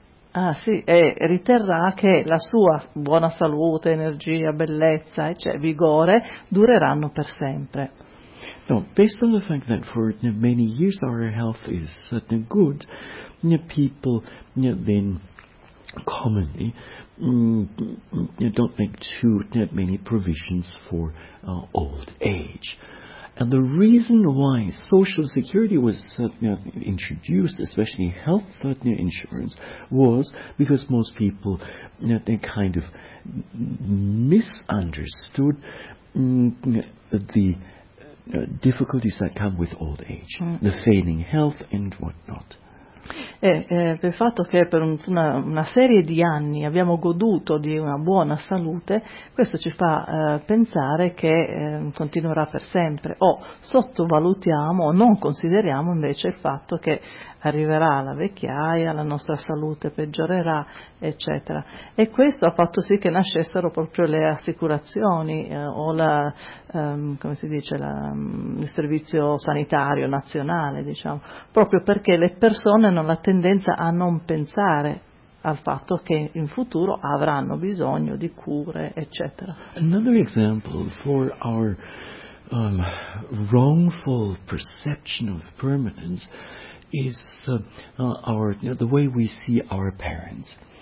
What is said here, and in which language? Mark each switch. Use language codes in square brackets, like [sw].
[it] Riterrà che la sua buona salute, energia, bellezza, vigore dureranno per sempre. [en] No, based on the fact that for many years our health is good, people then commonly don't make too many provisions for old age. And the reason why social security was introduced, especially health insurance, was because most people they kind of misunderstood the difficulties that come with old age, the failing health and what not. [it] Per il fatto che per una serie di anni abbiamo goduto di una buona salute, questo ci fa pensare che continuerà per sempre, o sottovalutiamo o non consideriamo invece il fatto che arriverà la vecchiaia, la nostra salute peggiorerà, eccetera. E questo ha fatto sì che nascessero proprio le assicurazioni o il servizio sanitario nazionale, diciamo, proprio perché le persone hanno la tendenza a non pensare al fatto che in futuro avranno bisogno di cure, eccetera. [en] Another example for our wrongful perception of permanence is the way we see our parents.